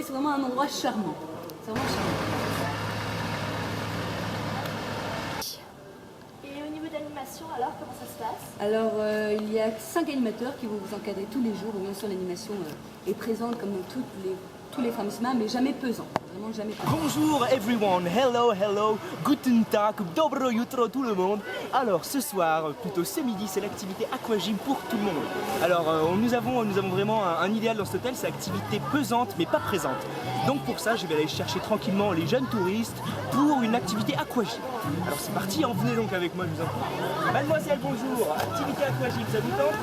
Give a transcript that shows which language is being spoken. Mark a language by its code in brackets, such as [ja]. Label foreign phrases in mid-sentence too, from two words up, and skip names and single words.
[fr] C'est vraiment un endroit charmant. C'est vraiment charmant. Alors, comment ça se passe? Alors, il y a 5 animateurs qui vont vous encadrer tous les jours. Bien sûr, l'animation est présente comme dans tous les Framsma, mais jamais pesant. Vraiment jamais pesant. [en] Bonjour everyone, hello, hello, [de] guten tag, [sr] dobro jutro [fr] tout le monde. Alors ce soir, plutôt ce midi, c'est l'activité aquagym pour tout le monde. Alors nous avons vraiment un idéal dans cet hôtel, c'est l'activité pesante mais pas présente. Donc pour ça, je vais aller chercher tranquillement les jeunes touristes pour une activité aquagym. Alors c'est parti, venez donc avec moi, je vous en prie. Mademoiselle, bonjour, activité aquagym, ça vous tente?